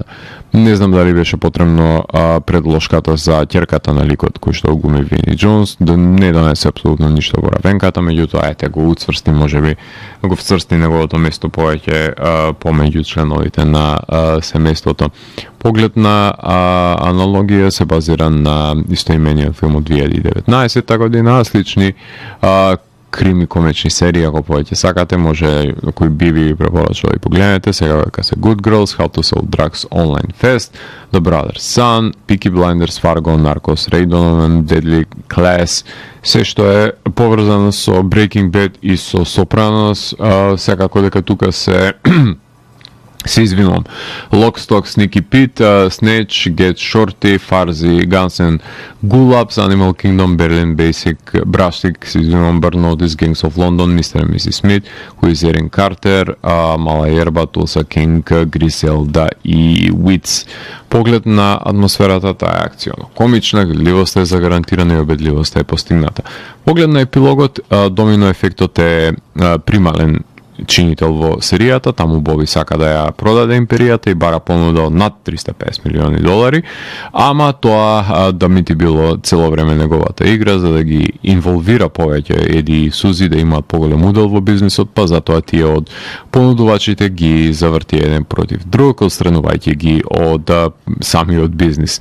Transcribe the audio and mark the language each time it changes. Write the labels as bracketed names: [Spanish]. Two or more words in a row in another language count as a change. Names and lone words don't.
[Macedonian] Не знам дали беше потребно предложката за ќерката на ликот кој што го глуми Вини Џонс, да не донесе апсолутно ништо во равенката, меѓутоа ете го уцврсти, можеби го вцрсти неговото место повеќе помеѓу членовите на семејството. Поглед на аналогија се базира на истоимениот филм од 2019 година, слични крими комични серии, ако повеќе сакате, може кој би препорачал и погледнете. Сега века се Good Girls, How to Sell Drugs Online Fast, The Brother's Son, Peaky Blinders, Fargo, Narcos, Ray Donovan, Deadly Class, се што е поврзано со Breaking Bad и со Sopranos, секако дека тука се извинувам. Lock, Stock, Sneaky Pete, Snatch, Get Shorty, Farzi, Guns N' Gulaps, Animal Kingdom, Berlin Basic, Brastic, се извинувам, Burnotis, Gangs of London, Mr. and Mrs. Smith, Who is Erin Carter, Мала Ерба, Tulsa King, Гриселда и Wits. Поглед на атмосферата, таа е акцијно комична, гледливоста е загарантирана и обедливоста е постигната. Поглед на епилогот, домино ефектот е примален чинител во серијата, таму Боби сака да ја продаде империјата и бара понуда од над $350 милиони, ама тоа да мити било цело време неговата игра, за да ги инволвира повеќе Еди и Сузи, да имаат поголем удел во бизнисот, па затоа тие од понудувачите ги заврти еден против друг, отстранувајќи ги од самиот бизнис.